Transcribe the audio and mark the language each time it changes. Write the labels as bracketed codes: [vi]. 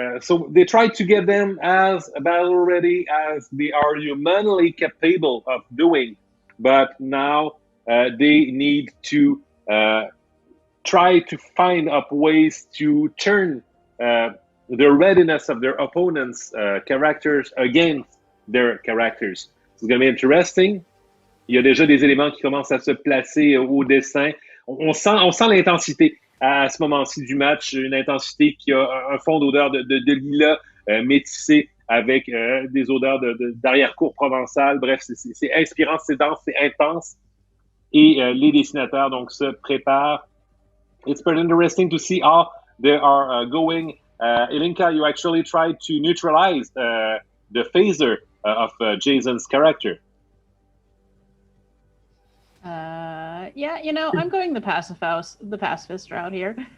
[en] So they try to get them as battle ready as they are humanly capable of doing. But now they need to try to find up ways to turn the readiness of their opponents' characters against their characters. It's going to be interesting. [fr] Il y a déjà des éléments qui commencent à se placer au dessin. On sent l'intensité à ce moment-ci du match, une intensité qui a un fond d'odeur de lilas métissé avec des odeurs d'arrière-cour provençal. Bref, c'est inspirant, c'est dense, c'est intense. Et les dessinateurs donc se préparent. [en] It's pretty interesting to see how they are going. Ilinca, you actually tried to neutralize the phaser of Jason's character. Yeah, you know, I'm going the pacifist route here.